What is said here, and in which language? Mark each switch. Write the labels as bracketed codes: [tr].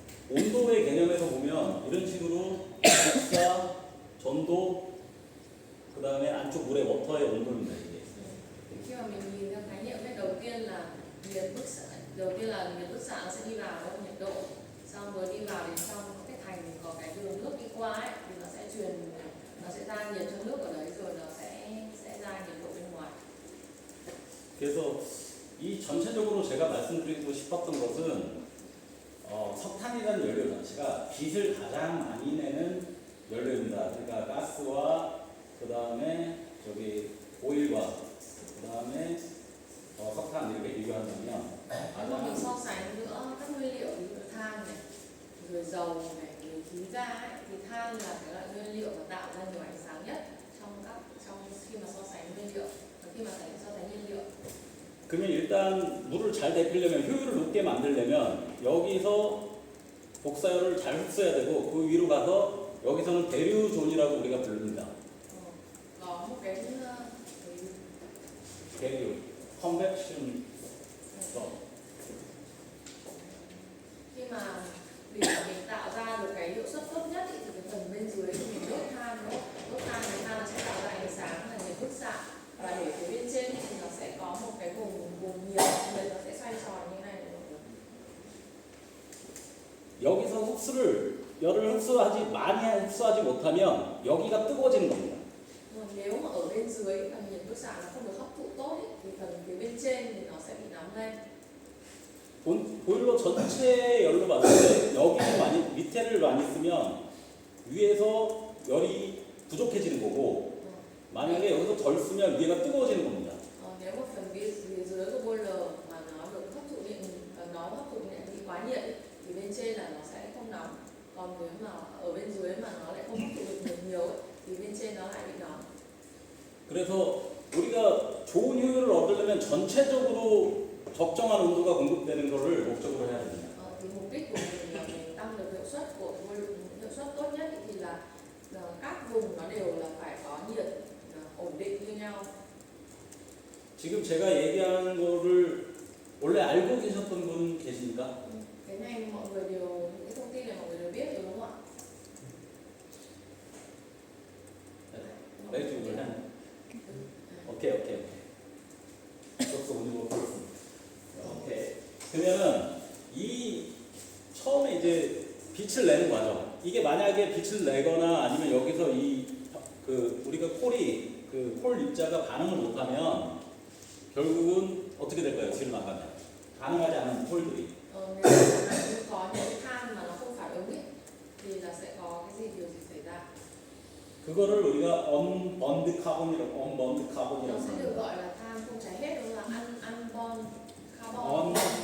[ko] 온도의 개념에서 보면 이런 식으로 복사, 전도, 그 다음에 안쪽 물의 워터의 온도입니다. 이게. [vi] Khi mà mình nhìn theo khái niệm ấy, đầu tiên là nhiệt bức xạ, đầu tiên là nhiệt bức xạ nó sẽ đi vào đó, nhiệt độ, xong rồi đi vào đến trong cái thành có cái đường nước đi qua ấy, thì nó sẽ truyền, nó sẽ ra nhiệt cho nước ở đấy rồi nó sẽ ra nhiệt độ bên ngoài. [ko] 그래서 이 전체적으로 제가 말씀드리고 싶었던 것은 석탄이라는 연료 자체가 빛을 가장 많이 내는 연료입니다. 그러니까 가스와 그 다음에 저기 오일과 그 다음에 석탄 이렇게 비교한다면 [vi] Nếu mà mình so sánh giữa các nguyên liệu ví dụ than này, rồi dầu này, rồi khí ga ấy, thì than là cái loại nguyên liệu mà tạo ra nhiều ánh sáng nhất trong khi mà so sánh nguyên liệu và khi mà so sánh nhiên liệu. [ko] 그러면 일단 물을 잘 데피려면 효율을 높게 만들려면 여기서 복사열을 잘 흡수해야 되고 그 위로 가서 여기서는 대류존이라고 우리가 부릅니다. [vi] Có một cái [ko] 대류, [en] convection zone. [vi] khi mà để mình tạo ra được cái hiệu suất tốt nhất ý, thì cái phần bên dưới thì mình đốt than đúng không? Đốt than thì than nó sẽ tạo ra ánh sáng là nhiệt bức xạ, và để phía bên trên thì nó sẽ có một cái vùng nhiệt nó sẽ xoay tròn như này đúng không? [ko] 여기서 열을 많이 흡수하지 못하면 여기가 뜨거워지는 겁니다. [vi] Nếu mà ở bên dưới phần nhiệt bức xạ nó không được hấp thụ tốt ý, thì phần phía bên trên thì nó sẽ bị nóng lên. [ko] 보일러 전체 열로 봤을 때 여기를 밑에를 많이 쓰면 위에서 열이 부족해지는 거고 만약에 여기서 덜 쓰면 위에가 뜨거워지는 겁니다. [vi] Nếu mà phần phía dưới của boiler mà nó được hấp thụ điện, nó hấp thụ điện đi quá nhiệt ý, thì bên trên là nó sẽ không nóng. Còn nếu mà ở bên dưới mà nó lại không hấp thụ được nhiều ấy, thì bên trên nó lại bị nóng. [ko] 그래서 우리가 좋은 효율을 얻으려면 전체적으로 적정한 온도가 공급되는 것을 목적으로 해야 됩니다. [vi] Thì mục đích của mình là mình tăng được hiệu suất của hiệu suất tốt nhất ý, thì là các vùng nó đều là phải có nhiệt ổn định như nhau. [ko] 지금 제가 얘기하는 거를 원래 알고 계셨던 분 계십니까? [vi] Cái này mọi người đều, những cái thông tin này mọi người đều biết rồi đúng không ạ? [ko] 레이팅을 해. 오케이. 그것도 오늘 보겠습니다. 오케이. 그러면은 이 처음에 이제 빛을 내는 과정. 이게 만약에 빛을 내거나 아니면 여기서 우리가 콜 입자가 반응을 못하면 결국은 어떻게 될까요? 뒤로 나가면 반응하지 않은 콜들이. [vi] Nếu mà có những cái than mà nó không phản ứng ấy, thì là sẽ có điều gì xảy ra? [ko] 그거를 우리가 unburned carbon이라고 [vi] Nó sẽ được [ko] 합니다. [vi] gọi là than không cháy hết, đó là unburned carbon.